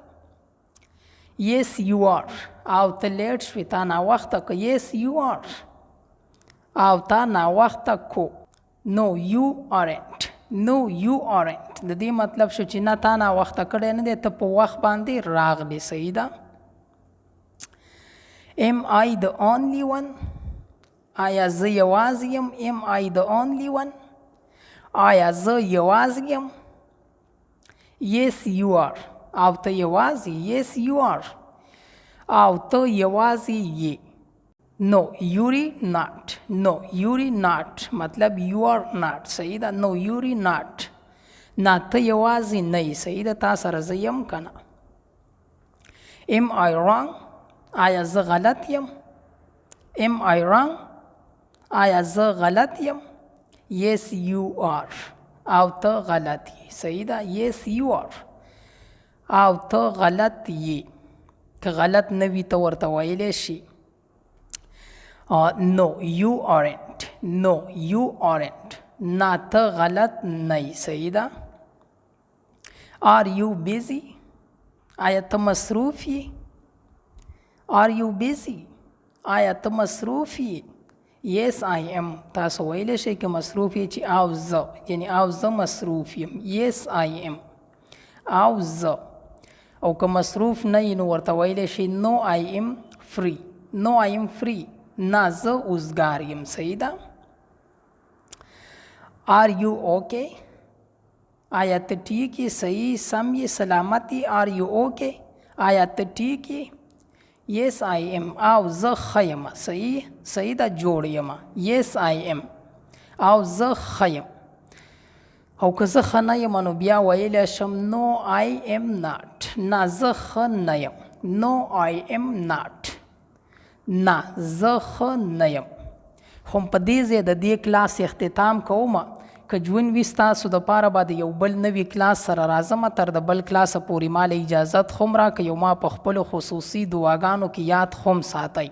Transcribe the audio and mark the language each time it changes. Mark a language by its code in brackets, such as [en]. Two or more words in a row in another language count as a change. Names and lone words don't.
[en] yes you are [ps] او ته لیټ شوې تا ناوخته که. [en] yes you are [ps] او تا ناوخته کو. [en] no you aren't no you aren't [ps] د دې مطلب شو چې نه تا ناوخته کړی نه دی ته په وخت باندې راغلی. صحیح ده. [en] am I the only one [ps] آیا زه یوازې یم. [en] am I the only one [ps] آیا زه یوازې یم. [en] yes you are [ps] او ته یوازې. [en] yes you are [ps] او ته یوازې یې. [en] no you're not no you're not مطلب you are not. [ps] صحیح ده. [en] no you're not [ps] نه ته یوازې نه یې. صحیح ده. تا سره زه یم که نه. [en] am I wrong [ps] آیا زه غلط یم. [en] am I wrong [ps] آیا زه غلط یم. [en] yes you are [ps] او ته غلط یې. صحیح ده. [en] yes you are [ps] او ته غلط یې. که غلط نه وي ته ورته ویلی شي [en] no you aren't no you aren't [ps] نه ته غلط نه یې. صحیح ده. [en] are you busy [ps] آیا ته مصروف یې. [en] are you busy [ps] آیا ته مصروف یې. [en] yes I am [ps] تاسو ویلی شئ که مصروف یې چې او زه یعنې او زه مصروف یم. [en] yes I am [ps] او زه. او که مصروف نه یې نو ورته ویلی شي [en] no I am free no I am free [ps] نه زه اوزګار یم. صحیح ده. are you okay آیا ته ٹھیک یې؟ صحیح، سم یې، سلامت یې؟ [en] are you okay? [ps] آیا ته ټیک یې؟ [en] yes I am. [ps] او زه ښه یم. صحیح، صحیح ده، جوړ یم. [en] yes I am. [ps] او زه ښه یم. او که زه ښه نه یم نو بیا ویلی شم [en] no I am not. [ps] نه زه ښه نه یم. [en] no I am not. [ps] نه زه ښه نه یم. خو په دې ځای د دې کلاس اختتام کومه. که ژوند وي ستاسو دپاره به د یو بل نوي کلاس سره راځمه. تر د بل کلاسه پورې ماله اجازت خو م راکړئ او ما په خپلو خصوصي دعاګانو کې یاد خو م ساتئ.